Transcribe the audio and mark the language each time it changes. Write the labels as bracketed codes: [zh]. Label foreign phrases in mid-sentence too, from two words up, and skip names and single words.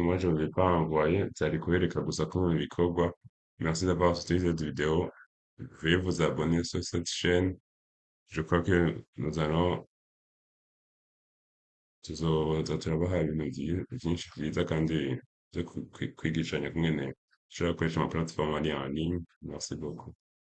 [fr] Moi, je ne vais pas envoyer, [rn] vyari kubereka gusa ko bikorwa. [fr] Merci d'avoir suivi cette vidéo. Veuillez vous abonner sur cette chaîne. Je crois que [rn] tuzoza turabaha ibintu vyinshi vyiza kandi vyo kwigishanya kungene ushobora gukoresha ama plateforme ari [fr] en ligne. Merci beaucoup.